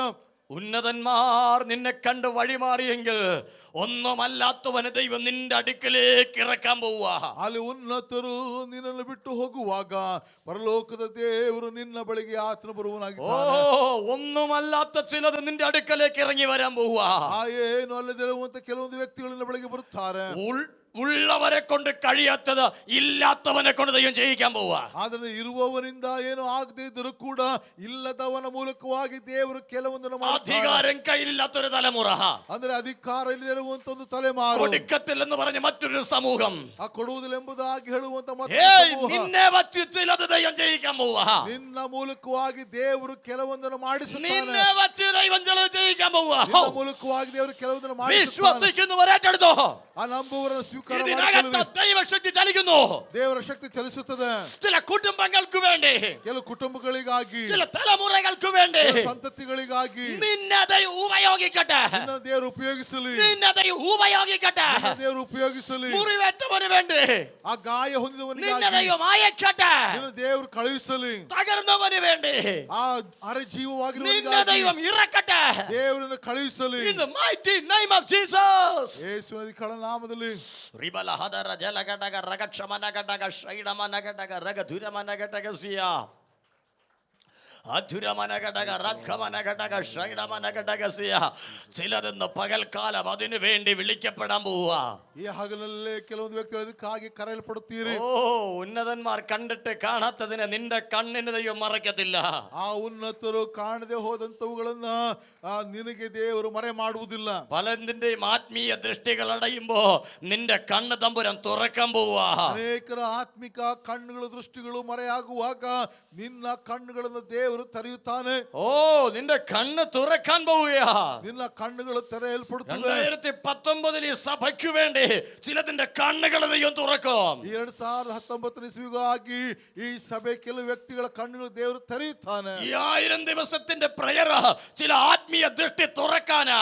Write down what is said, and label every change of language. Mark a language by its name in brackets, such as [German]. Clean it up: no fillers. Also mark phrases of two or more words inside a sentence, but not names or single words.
[Malayalam] ഉന്നതന്മാർ നിന്നെ കണ്ട് വഴിമാറിയെങ്കിൽ ഒന്നുമല്ലാത്തവന് ദൈവം നിന്റെ അടുക്കലേക്ക് ഇറക്കാൻ പോവുക. [Kannada] ಅಲ್ಲಿ ಉನ್ನತರು ನಿನ್ನನ್ನು ಬಿಟ್ಟು ಹೋಗುವಾಗ ಪರಲೋಕದ ದೇವರು ನಿನ್ನ ಬಳಿಗೆ ಆತನು ಬರುವನಾಗಿದ್ದಾನೆ. [Malayalam] ഒന്നുമല്ലാത്ത ചിലത് നിന്റെ അടുക്കലേക്ക് ഇറങ്ങി വരാൻ പോവുക. [Kannada] ಏನು ಅಲ್ಲದಿರುವಂತ ಕೆಲವೊಂದು ವ್ಯಕ್ತಿಗಳು ನಿನ್ನ ಬಳಿಗೆ ಬರುತ್ತಾರೆ. [Malayalam] ഉള്ളവരെ കൊണ്ട് കഴിയാത്തത് ഇല്ലാത്തവനെ കൊണ്ട് ദൈവം ചെയ്യിക്കാൻ പോവുക. [Kannada] ಆದರೆ ಇರುವವನಿಂದ ಏನು ಆಗದೆ ಇದ್ದರೂ ಕೂಡ ಇಲ್ಲದವನ ಮೂಲಕವಾಗಿ ದೇವರು ಕೆಲವೊಂದನ್ನು [Malayalam] അധികാരം കയ്യിലില്ലാത്തൊരു തലമുറ, [Kannada] ಅಂದ್ರೆ ಅಧಿಕಾರ ಇಲ್ಲದಿರುವಂತ ಒಂದು ತಲೆಮಾರು, [Malayalam] കൊടുക്കത്തില്ലെന്ന് പറഞ്ഞ മറ്റൊരു സമൂഹം, [Kannada] ಆ ಕೊಡುವುದಿಲ್ಲ ಎಂಬುದಾಗಿ ಹೇಳುವಂತ [Malayalam] നിന്നെ വച്ച് ചിലത് ദൈവം ചെയ്യിക്കാൻ പോവുക. [Kannada] ನಿನ್ನ ಮೂಲಕವಾಗಿ ದೇವರು ಕೆಲವೊಂದನ್ನು ಮಾಡಿಸುತ್ತಾನೆ. [Malayalam] നിന്നെ വച്ച് ദൈവം ചിലത് ചെയ്യിക്കാൻ പോവുക. [Kannada] ನಿನ್ನ ಮೂಲಕವಾಗಿ ದೇವರು ಕೆಲವೊಂದನ್ನು ಮಾಡಿಸುತ್ತಾನೆ. [Malayalam] വിശ്വസിക്കുന്നവർ ഏറ്റെടുത്തോ. [Kannada] ಆ ನಂಬುವವರನ್ನು ಸ್ವೀಕಾರ [Malayalam] ഇതിനകത്ത് ദൈവശക്തി ചലിക്കുന്നു. [Kannada] ದೇವರ ಶಕ್ತಿ ಚಲಿಸುತ್ತದೆ. [Malayalam] ചില കുടുംബങ്ങൾക്ക് വേണ്ടി, [Kannada] ಕೆಲವು ಕುಟುಂಬಗಳಿಗಾಗಿ, [Malayalam] ചില തലമുറകൾക്ക് വേണ്ടി [Kannada] ಸಂತತಿಗಳಿಗಾಗಿ [Malayalam] നിന്നെ ദൈവം ഉപയോഗിക്കട്ടെ. [Kannada] ನಿನ್ನ ದೇವರು ಉಪಯೋಗಿಸಲಿ. [Malayalam] നിന്നെ ദൈവം ഉപയോഗിക്കട്ടെ. [Kannada] ದೇವರು ಉಪಯೋಗಿಸಲಿ. [Malayalam] മുറിവേറ്റവന് വേണ്ടി [Kannada] ಆ ಗಾಯ [Malayalam] നിന്നെ [Kannada] ಹೊಂದಿದವನಿಗಾಗಿ [Malayalam] ദൈവം അയക്കട്ടെ. [Kannada] ನಿನ್ನ ದೇವರು ಕಳುಹಿಸಲಿ. [Malayalam] തകർന്നവന് വേണ്ടി [Kannada] ಆ ಅರೆ [Malayalam] നിന്നെ [Kannada] ಜೀವವಾಗಿರುವವನಿಗಾಗಿ [Malayalam] ദൈവം ഇറക്കട്ടെ. [Kannada] ದೇವರನ್ನು ಕಳುಹಿಸಲಿ. [English] In the mighty name of Jesus. [Kannada] ಯೇಸುವಿನ ಅಧಿಕಾರ ನಾಮದಲ್ಲಿ. ರಿಬಲ ಹದರ ಜಲಗಡಗ ರಗಕ್ಷಮನಗಡಗ ಶೈಡಮನಗಡಗ ರಗಧುರಮನಗಡಗ ಸಿಯ അധുരമനഘടക റഖമനഘടക ഷൈഡമനഘടകസിയ [Malayalam] ചിലതെന്ന് പകൽക്കാലം അതിനു വേണ്ടി വിളിക്കപ്പെടാൻ പോവുക. [Kannada] ಈ ಹಗಲಲ್ಲೇ ಕೆಲವೊಂದು ವ್ಯಕ್ತಿಗಳು ಅದಕ್ಕಾಗಿ ಕರೆಯಲ್ಪಡುತ್ತೀರಿ. [Malayalam] ഉന്നതന്മാർ കണ്ടിട്ട് കാണാത്തതിനെ നിന്റെ കണ്ണിന് ദൈവം മറക്കത്തില്ല. [Kannada] ಆ ಉನ್ನತರು ಕಾಣದೆ ಹೋದಂತವುಗಳನ್ನ ನಿನಗೆ ದೇವರು ಮರೆ ಮಾಡುವುದಿಲ್ಲ. [Malayalam] പലതിന്റെയും ആത്മീയ ദൃഷ്ടികൾ അടയുമ്പോ നിന്റെ കണ്ണ് തമ്പുരാൻ തുറക്കാൻ പോവുക. [Kannada] ಅನೇಕರ ಆತ್ಮಿಕ ಕಣ್ಣುಗಳ ದೃಷ್ಟಿಗಳು ಮರೆಯಾಗುವಾಗ ನಿನ್ನ ಕಣ್ಣುಗಳನ್ನು ದೇವರು ತೆರೆಯುತ್ತಾನೆ. [Malayalam] നിന്റെ കണ്ണ് തുറക്കാൻ പോവുകയാ. [Kannada] ನಿನ್ನ ಕಣ್ಣುಗಳು ತೆರೆಯಲ್ಪಡುತ್ತವೆ. [Malayalam] 2019 ഈ സഭയ്ക്ക് വേണ്ടി ചിലതിന്റെ കണ്ണുകൾ ദൈവം തുറക്കും. [Kannada] 2019 ಇಸ್ವಿಗಾಗಿ ಈ ಸಭೆ ಕೆಲವು ವ್ಯಕ್ತಿಗಳ ಕಣ್ಣುಗಳು ದೇವರು ತೆರೆಯುತ್ತಾನೆ. [Malayalam] ഈ 1000 ദിവസത്തിന്റെ പ്രയർ ചില ആത്മീയ ദൃഷ്ടി തുറക്കാനാ.